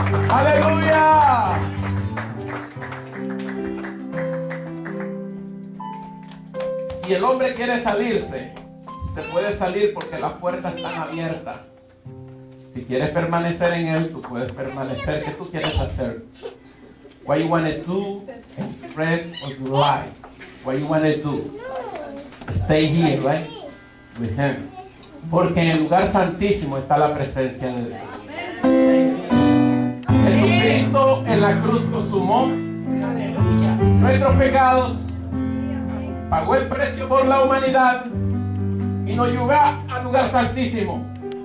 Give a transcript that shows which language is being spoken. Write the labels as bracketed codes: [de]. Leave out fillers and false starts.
[es] ¡Aleluya! Si el hombre quiere salirse, se puede salir porque las puertas están abiertas. Si quieres permanecer en Él, tú puedes permanecer. ¿Qué tú quieres hacer? [en] What you want to do in the rest of your life? What you want to do? Stay here, right? With Him. [es] Porque en el lugar santísimo está la presencia de Dios. Jesucristo en la cruz consumó nuestros pecados, pagó el precio por la humanidad y nos llevó al lugar santísimo.